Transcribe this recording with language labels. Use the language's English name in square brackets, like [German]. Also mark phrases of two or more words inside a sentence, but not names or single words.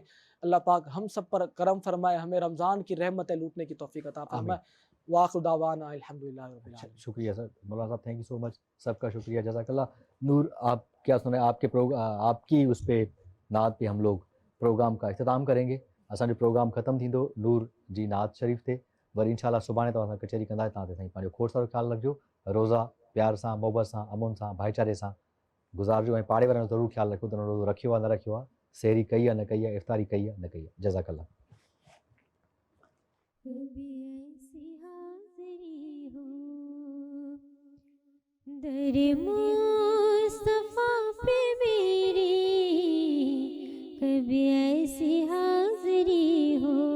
[Urdu] اللہ پاک ہم سب پر کرم فرمائے، ہمیں رمضان کی رحمتیں لوٹنے کی توفیق عطا فرمائے۔ [Arabic] وآخر دعوانا الحمدللہ رب العالمین۔ [Urdu] شکریہ سر، مولانا صاحب [English] thank you so much, [Urdu] سب کا شکریہ، [Arabic] جزاک اللہ۔ [Urdu] نور آپ کیا سنیں، آپ کی اس پہ نعت پہ ہم لوگ پروگرام کا اختتام کریں گے۔ [Sindhi] असांजो प्रोग्राम ख़त्म थींदो, नूर जी नात शरीफ़ ते वरी इंशाल्लाह सुभाणे तव्हां सां कचहरी कंदासीं। तव्हां ते साईं पंहिंजो खोड़ सारो ख़्यालु रखिजो, रोज़ा प्यार सां, मोहबत सां, अमुन सां, भाईचारे सां गुज़ारिजो, ऐं पाड़े वारनि जो ज़रूरु ख़्यालु रखियो त रोज़ो रखियो आहे न रखियो आहे, सहरी कई आहे न कई आहे, इफ़्तारी कई आहे न कई आहे। जज़ाकल्लाह। [Urdu] در مصطفیٰ پہ میری کبھی ایسی حاضری ہو،